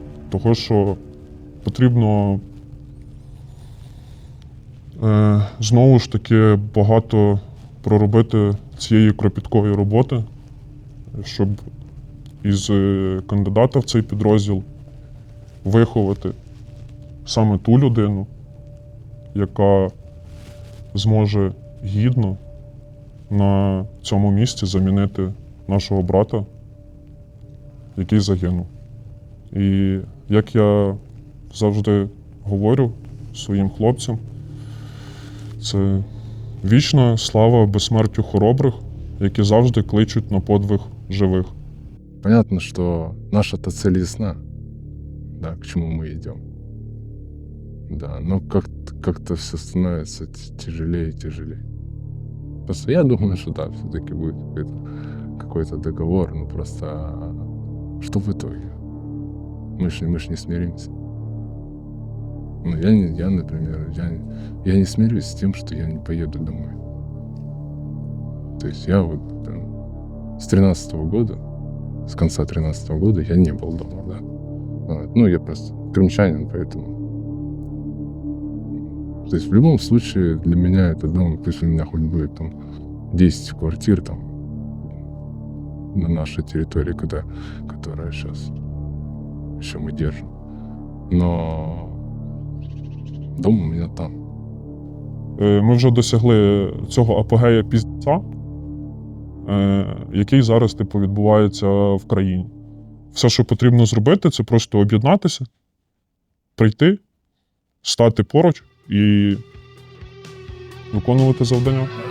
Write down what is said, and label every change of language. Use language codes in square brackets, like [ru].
[uk] Того, що потрібно знову ж таки багато проробити цієї кропіткої роботи, щоб із кандидата в цей підрозділ виховати саме ту людину, яка зможе гідно на цьому місці замінити нашого брата, який загинув. І як я завжди говорю своїм хлопцям, це вічна слава безсмертю хоробрих, які завжди кличуть на подвиг живих. [ru] Понятно, что наша-то цель ясна, да, к чему мы идем. Да, но как-то все становится тяжелее и тяжелее. Просто я думаю, что да, все-таки будет какой-то договор, ну просто что в итоге? Мы ж не смиримся. Ну, я, например, я не смирюсь с тем, что я не поеду домой. То есть я вот там, с 13-го года, с конца 13-го года я не был дома, да. Вот. Ну, я просто крымчанин, поэтому... То есть в любом случае для меня это дом, пусть у меня хоть будет там 10 квартир там на нашей территории, которая сейчас еще мы держим. Но дом у меня там. [uk] Ми вже досягли цього апогея піздця, який зараз типу, відбувається в країні. Все, що потрібно зробити, це просто об'єднатися, прийти, стати поруч і виконувати завдання.